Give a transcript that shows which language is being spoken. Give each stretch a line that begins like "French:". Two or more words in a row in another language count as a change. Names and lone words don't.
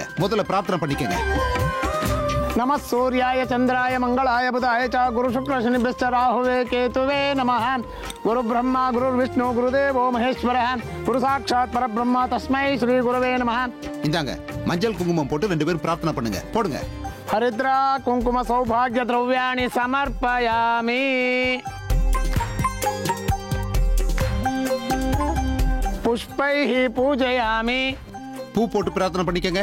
Tamil: முதல்ல பிரார்த்தனை பண்ணிக்கங்க.
Sanskrit: नमः सूर्याय चन्द्राय मङ्गलाय बुधाय च गुरु शुक्र शनिभ्यश्च राहवे केतवे नमः. गुरु ब्रह्मा गुरु विष्णु गुरुदेवो महेश्वरः गुरु साक्षात् परब्रह्म तस्मै श्री गुरवे नमः.
Tamil: இந்தாங்க மஞ்சள் குங்குமம் போட்டு ரெண்டு பேரும் பிரார்த்தனை பண்ணுங்க. போடுங்க.
Sanskrit: हरिद्रा कुङ्कुम सौभाग्य द्रव्याणि समर्पयामि. पुष्पैः पूजयामि.
Tamil: பூ போட்டு பிரார்த்தனை பண்ணிக்கங்க.